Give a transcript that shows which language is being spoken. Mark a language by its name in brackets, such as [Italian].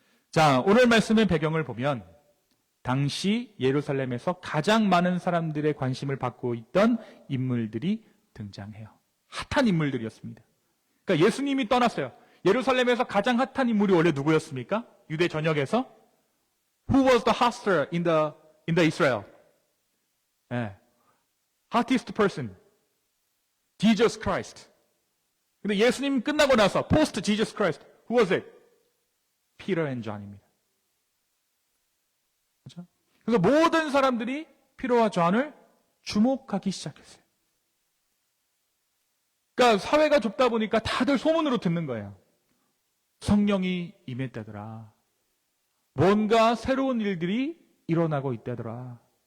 [Korean] 자, 오늘 말씀의 배경을 보면 당시 예루살렘에서 가장 많은 사람들의 관심을 받고 있던 인물들이 등장해요. 핫한 인물들이었습니다. 그러니까 예수님이 떠났어요. 예루살렘에서 가장 핫한 인물이 원래 누구였습니까? 유대 전역에서? [English] Who was the hottest in the Israel? 네. Hottest person. Jesus Christ. [Korean] 근데 예수님 끝나고 나서 [English] post Jesus Christ, who was it? Peter and John입니다. [Korean] 그렇죠? 그래서 모든 사람들이 피터와 존을 주목하기 시작했어요. 그러니까 사회가 좁다 보니까 다들 소문으로 듣는 거예요. 성령이 임했다더라. 뭔가 새로운 일들이 일어나고 있다더라.